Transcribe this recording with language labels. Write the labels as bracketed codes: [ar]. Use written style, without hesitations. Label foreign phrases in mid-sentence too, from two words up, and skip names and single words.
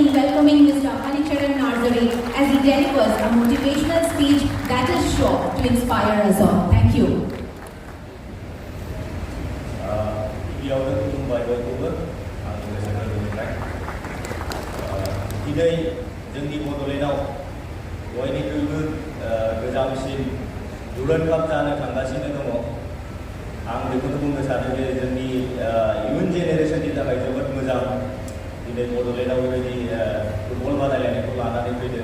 [en] welcoming Mr. Haricharan Narzari as he delivers a motivational speech that is sure to inspire us all. Thank you. Today, [brx] जोंनि बड'लेण्डआव बयनिख्रुइबो गोजामसिन दुरान्ड काप जानो थांगासिनो दङ। आं बेखौनो बुंनो सानो जे जोंनि [en] young generation [brx] थाखाय जोबोद मोजां दिनै बड'लेण्डआव बेबायदि फुटबल बादायलायनायखौ लानानै फैदों।